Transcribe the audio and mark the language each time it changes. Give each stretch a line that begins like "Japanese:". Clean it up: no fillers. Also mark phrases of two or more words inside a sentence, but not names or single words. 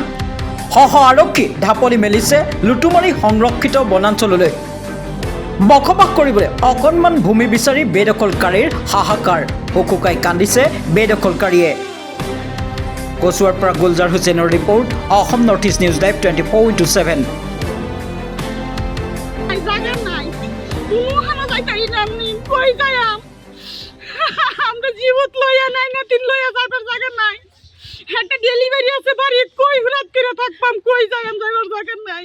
Assamese: সহ আৰক্ষী ঢাপলি মেলিছে লুটুমাৰী সংৰক্ষিত বনাঞ্চললৈ। বসবাস কৰিবলৈ অকণমান ভূমি বিচাৰি বেদখলকাৰীৰ হাহাকাৰ, হুকুকাই কান্দিছে বেদখলকাৰীয়ে। কচুৱাৰ পৰা গুলজাৰ হুছেইনৰ ৰিপৰ্ট, অসম নৰ্থ ইষ্ট নিউজ লাইভ 24/7।
Bangla: আমরা জীবত লইয়া নাই না তিন লইয়া যাবার জায়গা নাই। একটা ডেলিভারি আছে বাড়ি, কই হুরাত করে থাকবাম, কই যাইম যাবার জায়গা নাই।